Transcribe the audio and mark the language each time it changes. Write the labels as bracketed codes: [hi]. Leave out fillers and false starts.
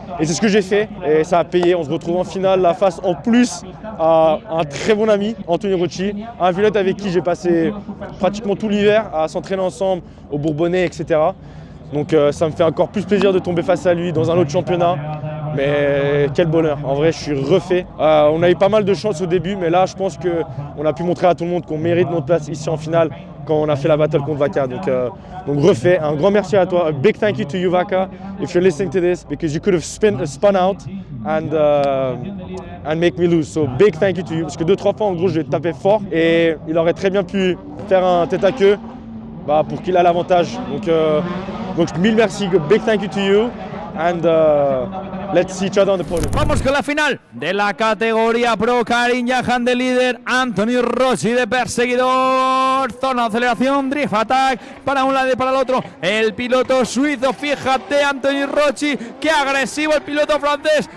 [fr] Et c'est ce que j'ai fait, et ça a payé. On se retrouve en finale, la face en plus à un très bon ami, Anthony Rocci, un pilote avec qui j'ai passé pratiquement tout l'hiver à s'entraîner ensemble au Bourbonnais, etc. Donc ça me fait encore plus plaisir de tomber face à lui dans un autre championnat. Mais quel bonheur, en vrai je suis refait. On a eu pas mal de chance au début, mais là je pense qu'on a pu montrer à tout le monde qu'on mérite notre place ici en finale quand on a fait la battle contre Vaca. Donc refait, un grand merci à toi. [en] A big thank you to you Vaca, if you're listening to this, because you could have spun out and make me lose. So big thank you to you, [fr] parce que 2-3 fois en gros je l'ai tapé fort et il aurait très bien pu faire un tête à queue pour qu'il ait l'avantage. Donc mille merci, [en] big thank you to you. And let's see each other on the podium. [es] Vamos con la final de la categoría Pro. Karim Jahan de líder, Anthony Rocci de perseguidor. Zona de aceleración, drift attack para un lado y para el otro. El piloto suizo, fíjate, Anthony Rocci, qué agresivo el piloto francés.